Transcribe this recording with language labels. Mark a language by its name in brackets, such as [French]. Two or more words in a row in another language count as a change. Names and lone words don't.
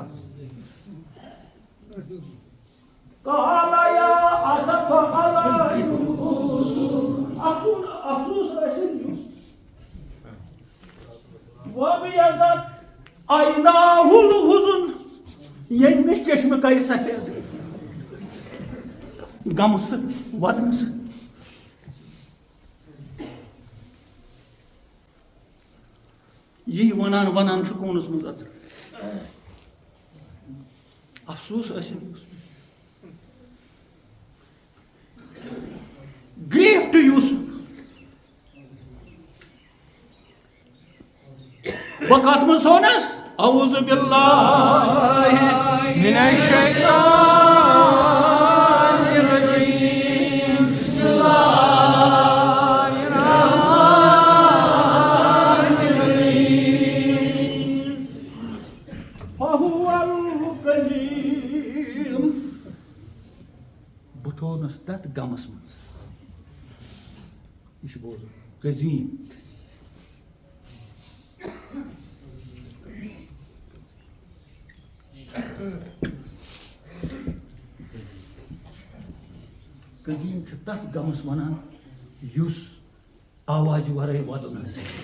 [Kashmiri] افسوس ٲسِن ییٚلہِ مےٚ چشمہٕ کَرِ سفید غمہٕ سۭتۍ وَدنہٕ سۭتۍ یی وَنان چھُ کوٗنَس منٛز اَژان افسوس ٲسِن [English] grief to Yusuf [Kashmiri] بہٕ کَتھ منٛز تھونَس [Arabic] اعوذ باللہ من الشیطان الرجیم بسم اللہ الرحمن الرحیم فهو [Kashmiri] القدیم بہٕ تھونَس تَتھ غمَس منٛز یہِ چھُ بوزُن قزیٖم قزیٖم چھُ تَتھ غمَس وَنان یُس آوازِ وَرٲے وَدُن آسہِ